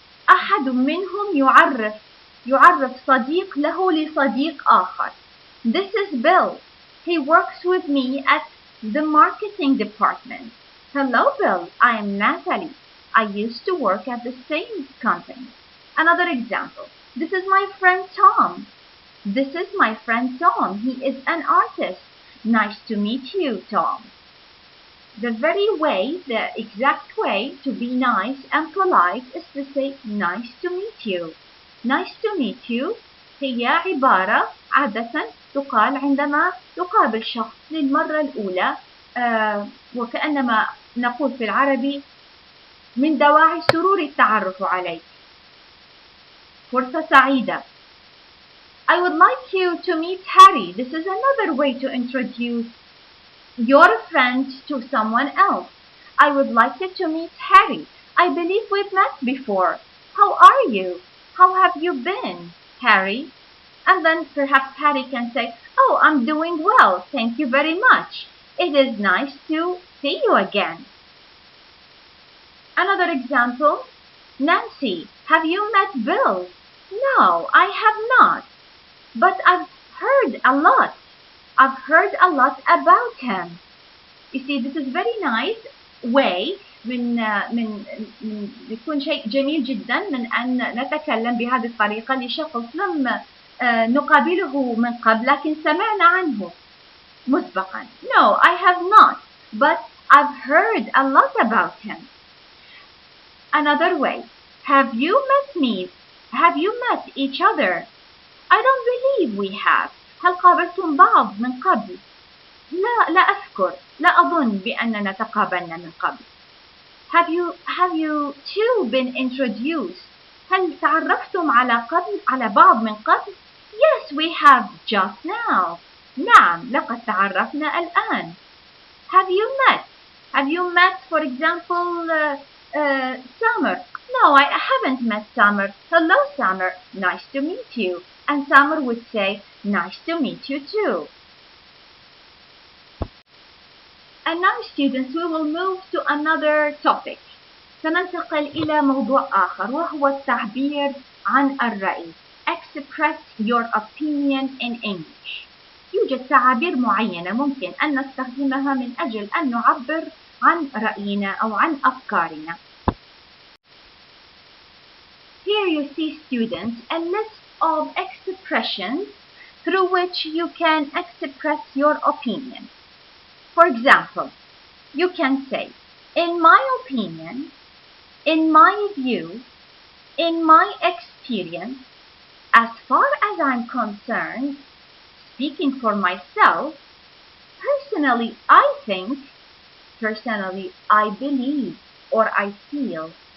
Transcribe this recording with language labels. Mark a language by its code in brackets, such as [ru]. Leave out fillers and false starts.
[ar] أحد منهم يعرف صديق له لصديق آخر. [en] This is Bill. He works with me at the marketing department. Hello, Bill. I am Natalie. I used to work at the same company. Another example. This is my friend Tom. This is my friend Tom. He is an artist. Nice to meet you, Tom. The exact way to be nice and polite is to say nice to meet you. Nice to meet you [ar] هي عبارة عادة تقال عندما تقابل شخص للمرة الأولى، وكأنما نقول في العربي من دواعي سرور التعرف عليك. فرصة سعيدة. [en] I would like you to meet Harry. This is another way to introduce your friend to someone else. I would like you to meet Harry. I believe we've met before. How are you? How have you been, Harry? And then perhaps Harry can say, oh, I'm doing well. Thank you very much. It is nice to see you again. Another example. Nancy, have you met Bill? No, I have not. But I've heard a lot. I've heard a lot about him. You see, this is very nice way [ar] من يكون شيء جميل جدا من أن نتكلم بهذه الطريقة لشخص لم نقابله من قبل لكن سمعنا عنه مسبقا. [en] No, I have not, but I've heard a lot about him. Another way. Have you met me? Have you met each other? I don't believe we have. [ar] هل قابلتم بعض من قبل؟ لا أذكر. لا أظن بأننا تقابلنا من قبل. [en] Have you two been introduced? [ar] هل تعرفتم على بعض من قبل؟ [en] Yes, we have just now. [ar] نعم، لقد تعرفنا الآن. [en] Have you met, for example, Summer? No, I haven't met Summer. Hello, Summer. Nice to meet you. And Summer would say, nice to meet you too. And now students, we will move to another topic. [ar] سننتقل إلى موضوع آخر وهو التعبير عن الرأي. [en] Express your opinion in English. [ar] يوجد تعابير معينة ممكن أن نستخدمها من أجل أن نعبر عن رأينا أو عن أفكارنا. [en] Here you see, students, a list of expressions through which you can express your opinion. For example, you can say, in my opinion, in my view, in my experience, as far as I'm concerned, speaking for myself, personally I think, personally I believe, or I feel.